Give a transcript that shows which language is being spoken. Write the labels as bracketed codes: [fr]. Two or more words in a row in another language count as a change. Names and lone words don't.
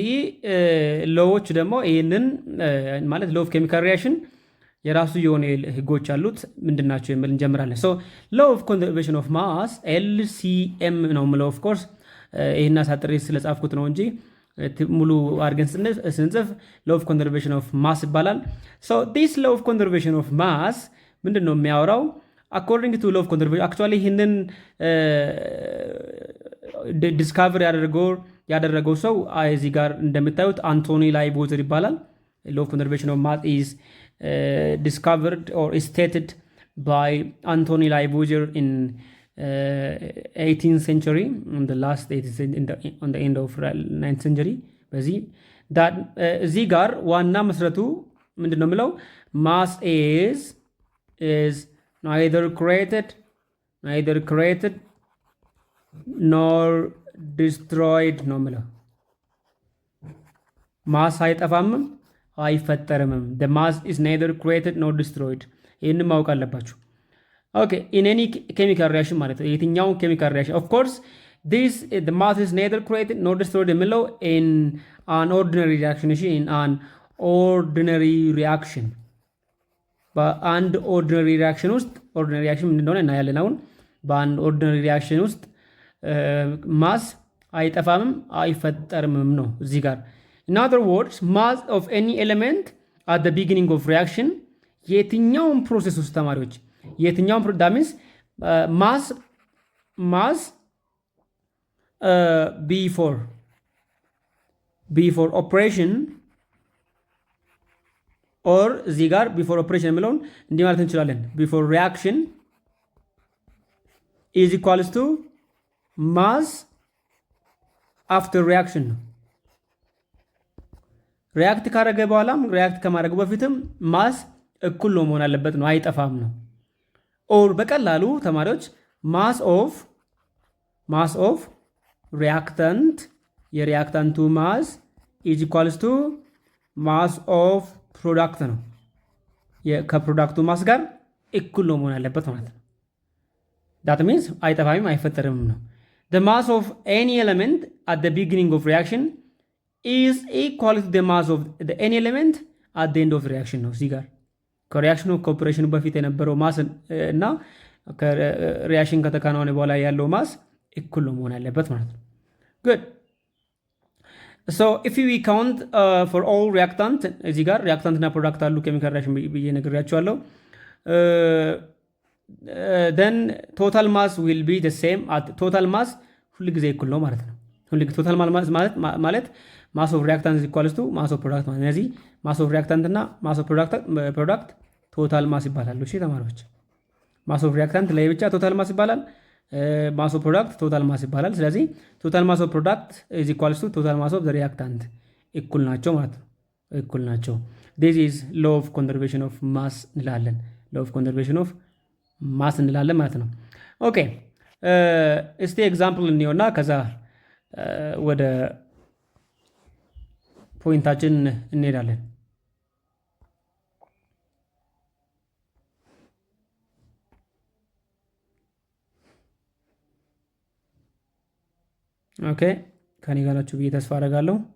[am] ሎዎች ደግሞ ይህንን ማለት [en] law of chemical reaction [am] የራሱ የሆነ ህጎች አሉት። ምንድናቸው የሚል እንጀምራለን። [en] so law of conservation of mass [am] LCM ነው የምለው። [en] of course [am] ይሄን አሳጥሬ ስለጻፍኩት ነው እንጂ ሙሉ አድርገን ስንጽፍ [en] law of conservation of mass [am] ይባላል። [en] so this law of conservation of mass [am] ምንድን ነው የሚያወራው? [en] according to law of conservation actually [am] ይህንን ዲስካቨር ያደረገው ሰው እዚህ ጋር እንደምታዩት አንቶኒ ላይቦዘር ይባላል። [en] law of conservation of mass is discovered or stated by Anthony Lavoisier in 18th century, on the last 18th, on the end of 9th century. [am] በዚህ እዚህ ጋር ዋና መስረቱ ምንድን ነው የምለው? [en] mass is neither created nor destroyed [am] ነው የምለው። ማስ አይጠፋምም አይፈጠርምም። [en] the mass is neither created nor destroyed። [am] ይህንን ማወቅ አለባችሁ። [en] ኦኬ in any chemical reaction [am] ማለት ነው የትኛውን [en] chemical reaction of course the mass is neither created nor destroyed የሚለው in an ordinary reaction እሺ in an ordinary reaction በአንድ ordinary reaction ውስጥ ordinary reaction [am] ምን እንደሆነ እናያለን። አሁን በአንድ [en] ordinary reaction [am] ውስጥ ማስ አይጠፋምም አይፈጠርምም ነው እዚህ ጋር። [en] In other words, mass of any element at the beginning of reaction [am] የትኛውን ፕሮሰስ ውስጥ ተማሪዎች የትኛውን [en] that means mass before operation or [am] እዚህ ጋር [en] before operation [am] የሚለውን እንዲህ ማለት እንችላለን። [en] before reaction is equals to mass after reaction [am] ነው። ሪያክት ካረገ በኋላም ሪያክት ከማድረጉ በፊትም ማስ እኩል ነው መሆን አለበት ነው፣ አይጠፋም ነው። ኦር በቀላሉ ተማሪዎች [en] mass of reactant [am] የሪያክታንቱ [en] mass is equals to mass of product [am] ነው። ከፕሮዳክቱ ማስ ጋር እኩል ነው መሆን ያለበት ማለት ነው። [en] that means [am] አይጠፋም አይፈጠርም ነው። [en] the mass of any element at the beginning of reaction is equal to the mass of any element at the end of reaction [am] ነው። እዚህ ጋር ከሪያክሽኑ ከኦፕሬሽኑ በፊት የነበረው ማስ እና ከሪያክሽን ከተከናወነ በኋላ ያለው ማስ እኩል ነው መሆን ያለበት ማለት ነው። [en] good so if we count for all reactant [am] እዚህ ጋር ሪያክታንት እና ፕሮዳክት አሉ ኬሚካል ሪያክሽን ብዬ ነግሬያቸዋለሁ። [en] then total mass will be the same at total mass [am] ሁሉ ጊዜ እኩል ነው ማለት ነው። ሁሉ ጊዜ [en] total mass ማለት mass of reactant is equal to mass of product [am] ማለት ነው። ስለዚህ [en] mass of reactant እና mass of product total mass [am] ይባላሉ። እሺ ተማሪዎች [en] mass of reactant [am] ላይ ብቻ [en] total mass ይባላል። mass of product total mass [am] ይባላል። ስለዚህ [en] total mass of product is equal to total mass of the reactant [am] እኩል ናቸው ማለት ነው። እኩል ናቸው። [en] this is law of conservation of mass እንላለን። law of conservation of ማስ [am] እንላለን ማለት ነው። ኦኬ እስቲ ኤግዛምፕል እንየውና ከዛ ወደ ፖይንታችን እንሄዳለን። ኦኬ ከኔ ጋር ናችሁ ብዬ ተስፋ አደርጋለሁ።